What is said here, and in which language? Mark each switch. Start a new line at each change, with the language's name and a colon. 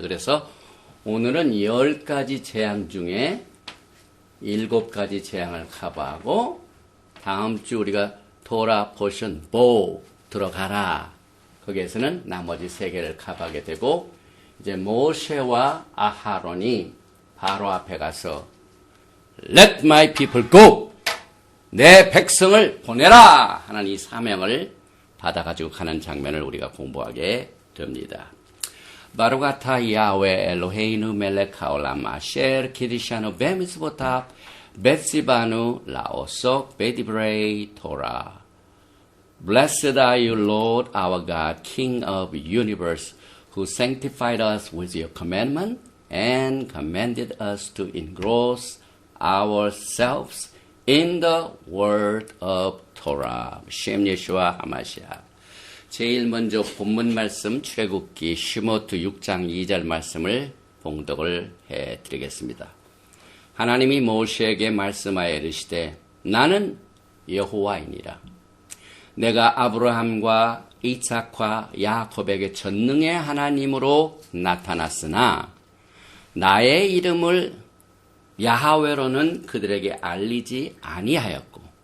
Korean: 그래서 오늘은 10가지 재앙 중에 7가지 재앙을 커버하고, 다음 주 우리가 토라 포션 보 들어가라, 거기에서는 나머지 3개를 커버하게 되고, 이제 모세와 아하론이 바로 앞에 가서
English: Let my people go,
Korean: 내 백성을 보내라 하는 이 사명을 받아가지고 가는 장면을 우리가 공부하게 됩니다.
Hebrew: 바루가타 야훼 엘로헤이누 멜렉 하올람 아셰르 키리샤누 베미스보탑 베시바누 라오속 베디브레이 토라.
English: Blessed are you, Lord our God, King of the universe, who sanctified us with your commandment and commanded us to engross ourselves in the word of Torah.
Hebrew: 셴 예슈아 하마시아.
Korean: 제일 먼저 본문 말씀 출애굽기 슈모트 6장 2절 말씀을 봉독을 해드리겠습니다. 하나님이 모세에게 말씀하여 이르시되 나는 여호와이니라. 내가 아브라함과 이삭과 야곱에게 전능의 하나님으로 나타났으나 나의 이름을 야하웨로는 그들에게 알리지 아니하였고